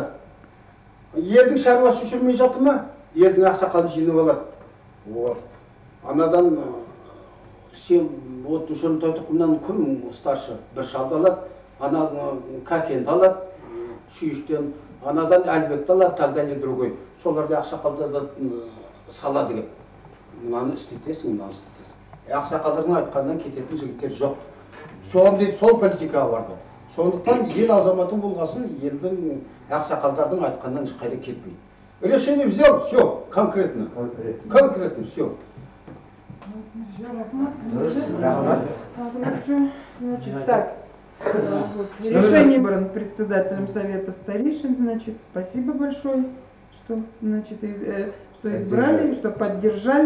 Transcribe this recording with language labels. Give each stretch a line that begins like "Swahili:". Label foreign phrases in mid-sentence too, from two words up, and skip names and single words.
Kazakh: Елдің шаруасы жүрмей жатыр ма? Елдің ақсақалын жинап алады. Анадан сен вот Жұрынтай тұқымынан кім старшы бір шалды алады, ана Кәкенді алады, Шүйіштен, анадан Әлбекті алады,
Russian: тогда не другой.
Kazakh: Соларды ақсақалды салады деп. Мынаны істетесің, мынаны істетесің. Ақсақалдардың айтқаннан кететін жігіттер жоқ. Сол политикаға барды. Сондықтан ел азаматы болғасын, елдің ақсақалдардың айтқаннан ешқайда кетпейді.
Russian: Решение взял, все, конкретно. Конкретно, все. Значит, так. Решение выбран председателем Совета старейшин, значит, спасибо большое, что, значит, что избрали, что поддержали.